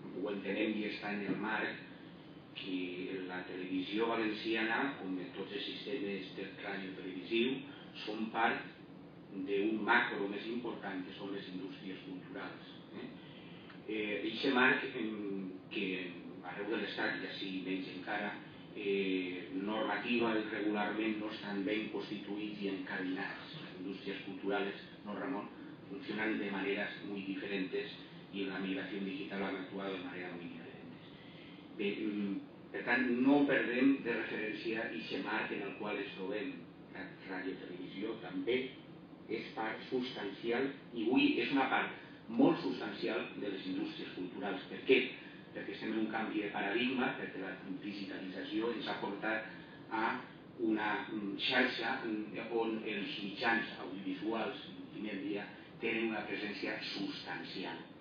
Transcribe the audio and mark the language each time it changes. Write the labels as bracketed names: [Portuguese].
[Catalan] ho entenem i està en el marc que la televisió valenciana, com tots els sistemes de ràdio televisiu, són part d'un macro més important que són les indústries culturals. Eixe marc que arreu de l'Estat, i així menys encara, normativa i regularment no estan ben constituïts i encadenats. [Spanish] Les indústries culturales, no Ramon, funcionan de maneras muy diferentes y en la migración digital han actuado de manera muy diferentes. [Catalan] Per tant, no perdem de referència aquest marc en el qual ens trobem. La radiotelevisió també és part substancial i avui és una part molt substancial de les indústries culturals. Per què? Perquè estem en un canvi de paradigma, perquè la digitalització ens ha portat a una xarxa on els mitjans audiovisuals en el dia tenen una presència substancial.